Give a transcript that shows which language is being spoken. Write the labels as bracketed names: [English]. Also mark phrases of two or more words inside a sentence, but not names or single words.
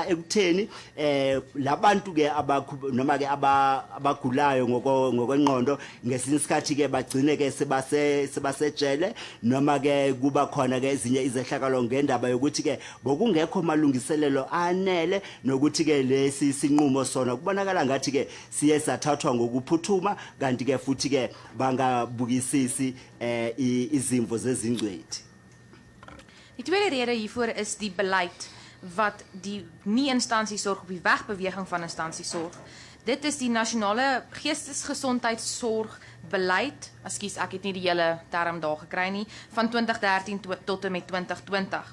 [Zulu] ekutheni labantu ke noma ke abagulayo ngokwenqondo ngesinye isikhathi ke bagcine ke sebasejele noma ke kuba khona ke ezinye izehlakalo ngendaba yokuthi ke bokungekho malungiselelo anele nokuthi ke lesi sinqumo sona kubonakala ngathi ke siye sathathwa ngokuphuthuma kanti ke futhi ke bangabukisisi izimvo zezingcwethi. [Afrikaans] Die tweede rede hiervoor is die beleid wat die nie instansies sorg op die wegbeweging van instansies sorg. Dit is die nasionale geestesgesondheidsorgbeleid, ekskuus, ek het nie die hele term daar gekry nie, van 2013 tot en met 2020.